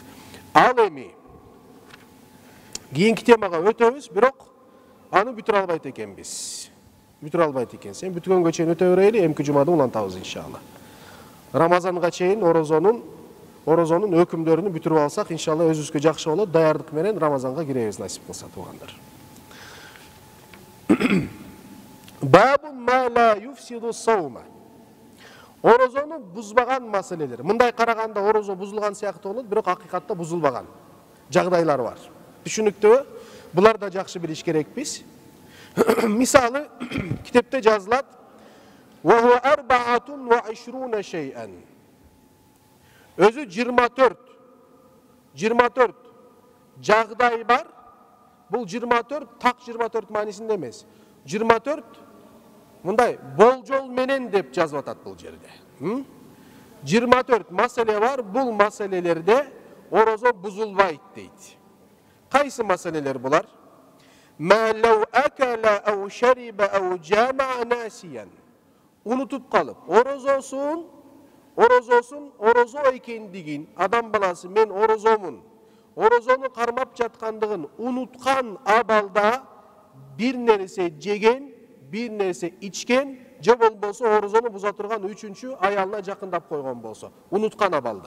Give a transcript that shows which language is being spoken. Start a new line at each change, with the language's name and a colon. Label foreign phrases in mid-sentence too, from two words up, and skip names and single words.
Kyrgyz: Ал эми кийинки темага өтөбүз, бирок аны бүтүрө албайт экенбиз. Сен бүткөнгө чейин өтө берели, эмки жумада улантабыз иншалла. Рамазанга чейин орозонун өкүмдөрүнү бүтүрүп алсак, иншалла өзүбүзгө жакшы болот. Даярдык менен Рамазанга киребиз, насип кылса туугандар.
Arabic: باب ما لا يفسد الصوم.
Kyrgyz: Орозону бузбаган маселелер. Мындай караганда орозо бузулган сыяктуу болот, бирок акыйкатта бузулбаган жагдайлар бар. Түшүнүктүүбү? Булар да жакшы билиш керекпиз. Мисалы, китепте жазылат:
Arabic: "وهو 24 شيئا".
Kyrgyz: Өзү 24 жагдай бар. Бул 24 так 24 маанисинде эмес. 24 мындай болжол менен деп жазып атат бул жерде. 24 маселе бар. Бул маселелерде орозо бузулбайт дейт. Кайсы маселелер булар?
Arabic: ما لو أكل أو شرب أو جامع ناسيا.
Kyrgyz: Унутуп калып, орозо экендигин, адам баласы мен орозомун, орозону кармап жаткандыгын унуткан абалда бир нерсе жеген, бир нерсе ичкен, же болбосо орозону буза турган үчүнчү аялына жакындап койгон болсо, унуткан абалда.